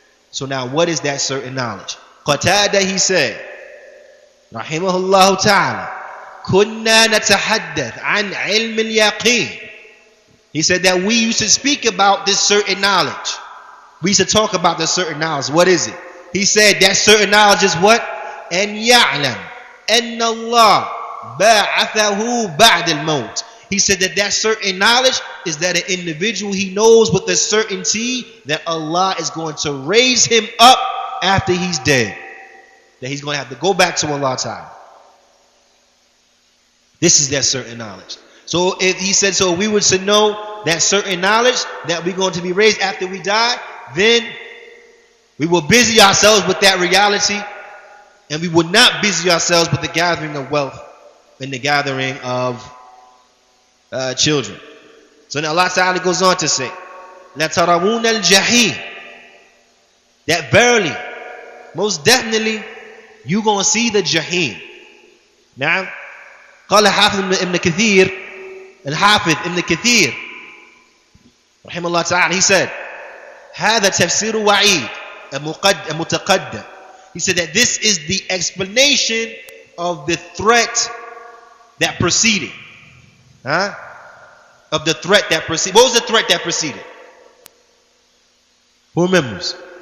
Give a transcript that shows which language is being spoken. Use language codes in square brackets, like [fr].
[en] So now what is that certain knowledge? Qatada, he said, rahimahullah ta'ala, [ar] kunna natahaddath an ilm al-yaqeen. [en] He said that we used to speak about this certain knowledge. We used to talk about this certain knowledge. What is it? He said that certain knowledge is what? [ar] أن يعلم أن الله بعثه بعد الموت. [en] He said that that certain knowledge is that an individual, he knows with a certainty that Allah is going to raise him up after he's dead. That he's going to have to go back to Allah Ta'ala. This is that certain knowledge. So if he said, so if we were to know that certain knowledge that we're going to be raised after we die, then we will busy ourselves with that reality, and we will not busy ourselves with the gathering of wealth and the gathering of children. So now Allah Ta'ala goes on to say, [ar] لَتَرَوُونَ الْجَحِيمِ, [en] that verily, most definitely, you're going to see the Jahim. Now, [ar] قال حافظ ابن كثير, الحافظ ابن كثير رحمه الله تعالى, [en] he said, [ar] هذا تفسير وعيد المتقدم. [en] He said that this is the explanation of the threat that preceded. Of the threat that preceded. What was the threat that preceded? Who remembers?